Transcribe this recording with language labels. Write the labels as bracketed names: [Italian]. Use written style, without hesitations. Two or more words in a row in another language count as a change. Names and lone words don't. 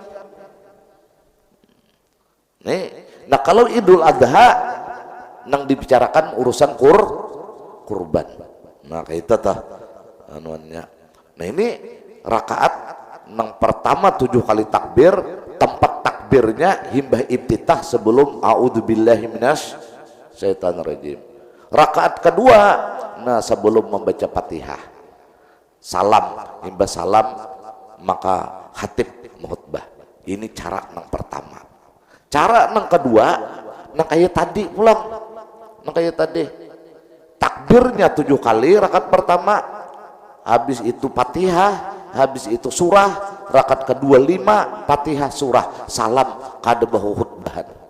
[Banjar] Nih, nah kalau Idul Adha nang dibicarakan urusan kurban. Nah kayak itu tah anuannya. Nah ini rakaat nang pertama 7 kali takbir, tempat takbirnya himbah iftitah sebelum [Arabic] أعوذ بالله من الشيطان الرجيم. [Banjar] Rakaat kedua, nah sebelum membaca Fatihah, salam, himbah salam, maka khatib khutbah. Ini cara nang pertama. Cara nang kedua, nang kayak tadi pulang, nang kayak tadi takbirnya 7 kali rakaat pertama, habis itu Fatihah, habis itu surah, rakaat kedua 5, Fatihah surah, salam kada bahu khutbah.